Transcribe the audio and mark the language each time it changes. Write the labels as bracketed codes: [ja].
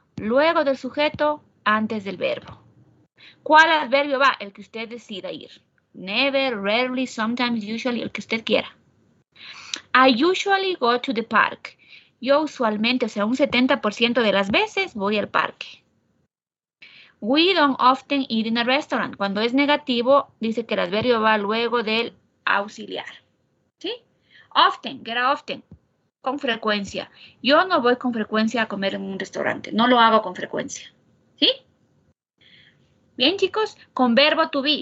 [es] Luego del sujeto, antes del verbo. ¿Cuál adverbio va? El que usted decida ir. Never, rarely, sometimes, usually, el que usted quiera. [en] I usually go to the park. [es] Yo usualmente, o sea, un 70% de las veces voy al parque. [en] We don't often eat in a restaurant. [es] Cuando es negativo, dice que el adverbio va luego del auxiliar. ¿Sí? Often, get often. Con frecuencia. Yo no voy con frecuencia a comer en un restaurante. No lo hago con frecuencia. ¿Sí? Bien, chicos. Con verbo to be.